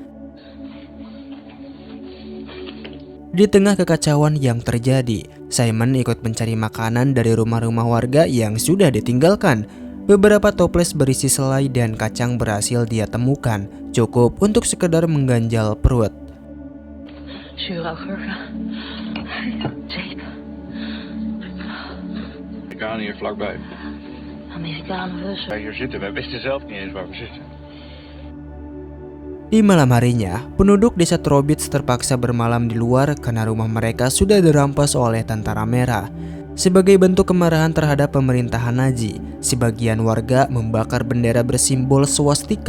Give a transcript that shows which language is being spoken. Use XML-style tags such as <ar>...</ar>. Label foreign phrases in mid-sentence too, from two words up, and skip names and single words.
<id>Di tengah kekacauan yang terjadi, Simon ikut mencari makanan dari rumah-rumah warga yang sudah ditinggalkan. Beberapa toples berisi selai dan kacang berhasil dia temukan, cukup untuk sekedar mengganjal perut.</id> <nl>Ik aan hier vlakbij. Amerikanen Russen. Hier zitten, wij wisten zelf niet eens waar we zitten.</nl> <id>Di malam harinya, penduduk desa Trobits terpaksa bermalam di luar karena rumah mereka sudah dirampas oleh tentara merah. Sebagai bentuk kemarahan terhadap pemerintahan Nazi, sebagian warga membakar bendera bersimbol swastika.</id>